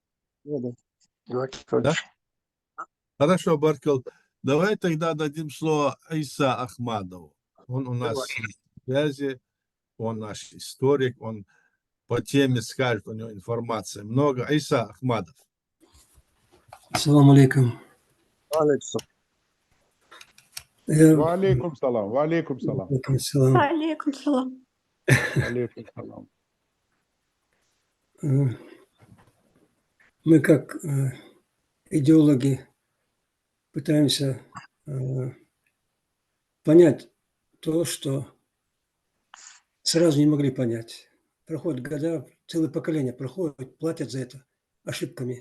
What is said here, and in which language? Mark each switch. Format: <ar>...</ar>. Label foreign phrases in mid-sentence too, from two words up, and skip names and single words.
<ru>Да? Хорошо, Баркел. Давай тогда дадим слово Иса Ахмадову. Он у нас в связи, он наш историк, он по теме скажет, у него информации много. Иса Ахмадов.</ru> <ar>السلام عليكم. Алекс. وعليكم السلام، وعليكم السلام, عليكم السلام. عليكم السلام. وعليكم السلام.</ar> <ru>Мы как идеологи пытаемся понять то, что сразу не могли понять. Проходят года, целое поколение проходит, платят за это ошибками.</ru>